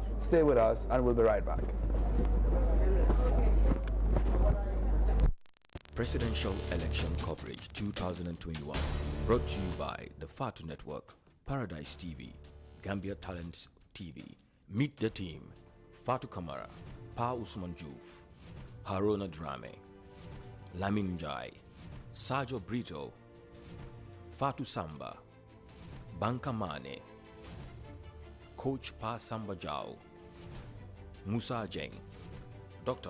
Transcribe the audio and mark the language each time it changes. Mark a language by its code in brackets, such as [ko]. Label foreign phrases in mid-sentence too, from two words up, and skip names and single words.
[en] Stay with us and we'll be right back. Presidential Election Coverage 2021, brought to you by the Fatu Network, Paradise TV, Gambia Talents TV. Meet the team: Fatu Kamara, Pa Usman Juf, Haruna Drame, Lamin Jai, Sajo Brito, Fatu Samba, Banka Mane, Coach Pa Samba Jao, Musa Jeng, Dr.